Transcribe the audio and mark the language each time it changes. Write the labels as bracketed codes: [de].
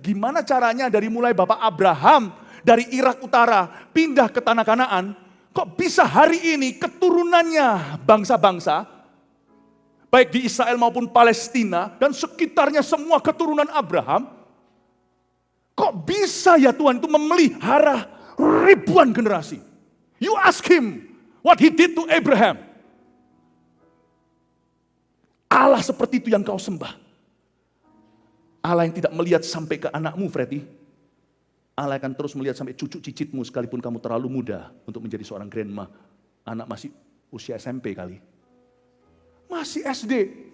[id] Gimana caranya dari mulai Bapak Abraham dari Irak Utara pindah ke tanah Kanaan. Kok bisa hari ini keturunannya bangsa-bangsa, baik di Israel maupun Palestina dan sekitarnya semua keturunan Abraham. Kok bisa ya Tuhan itu memelihara ribuan generasi? [en] You ask him what he did to Abraham. [id] Allah seperti itu yang kau sembah. Allah yang tidak melihat sampai ke anakmu, Freddy. Allah akan terus melihat sampai cucu cicitmu sekalipun kamu terlalu muda untuk menjadi seorang grandma. Anak masih usia SMP kali. Masih SD.